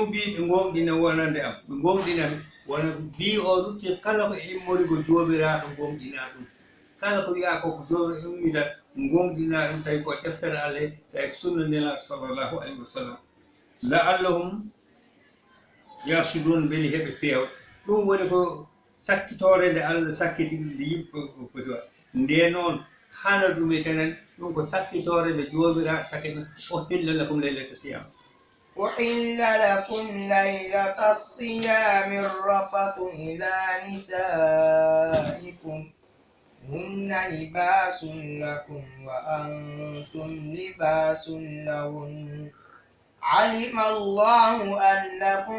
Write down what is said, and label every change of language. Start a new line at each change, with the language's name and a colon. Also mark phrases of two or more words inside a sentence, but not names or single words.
Fula: bi ɓe gonɗina wonande am ɓe gonɗinami wona bi o rutti kala ko immori ko jomiraɗo gonɗina ɗum kala ko wiya koko jomiraɗo ummitan gonɗina ɗum tawi ko deftere Allah tawi ko sunna nelaɗo
Arabic: صلى الله عليه وسلم لعلهم يرشدون
Fula: beeli heɓe peewɗo ɗum woni ko sakkitore nde Allah sakkiti nde yimɓe foti wa nde noon hana ɗum e tenen ɗum ko sakkitore nde jomiraɗo sakkiti o
Arabic: أحل لكم ليلة الصيام أحل لكم ليلة الصيام الرفث إلى نسائكم هن لباس لكم وأنتم لباس لهن علم الله أنكم